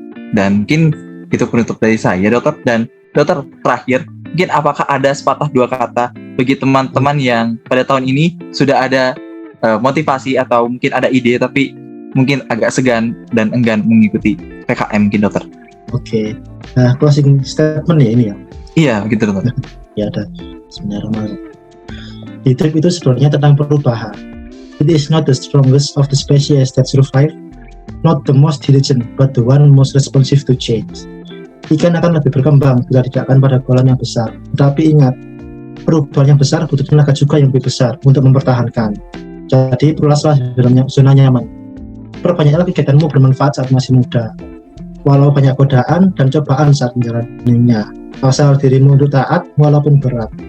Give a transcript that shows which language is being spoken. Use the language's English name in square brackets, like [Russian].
[Indonesian] Dan mungkin itu penutup dari saya, dokter. Dan dokter, terakhir, mungkin apakah ada sepatah dua kata bagi teman-teman yang pada tahun ini sudah ada motivasi atau mungkin ada ide tapi mungkin agak segan dan enggan mengikuti PKM mungkin dokter? Oke. Nah, closing statement ya ini ya? Iya, begitu dokter. Ya ada. Sebenarnya hidup itu sebenarnya tentang perubahan. [English] It is not the strongest of the species that survive, not the most diligent, but the one most responsive to change. [Indonesian] Ikan akan lebih berkembang bila tidak akan pada kolam yang besar. Tapi ingat, perubahan yang besar butuh tenaga juga yang lebih besar untuk mempertahankan. Jadi perluaslah zona nyaman. Perbanyaklah kegiatanmu bermanfaat saat masih muda. Walau banyak godaan dan cobaan saat menjalaninya. Asal dirimu untuk taat walaupun berat.